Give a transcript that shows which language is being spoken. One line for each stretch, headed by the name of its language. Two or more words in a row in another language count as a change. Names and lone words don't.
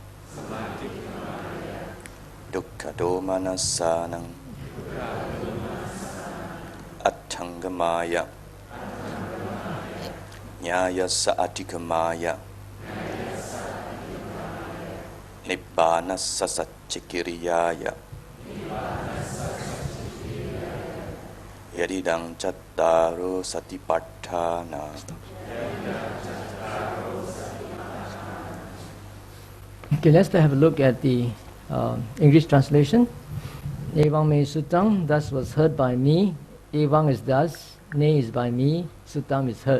Pali: Dukkha domanasānaṃ Atthangamāya Nyāyassa adhikamāya Nibbānassa saccikiriyāya Yadidang cattaro satipatthana.
English: Okay, let's have a look at the English translation.
Pali: Evaṃ me sutaṃ,
English: thus was heard by me. Evaṃ is thus, ne is by me, sutaṃ is heard.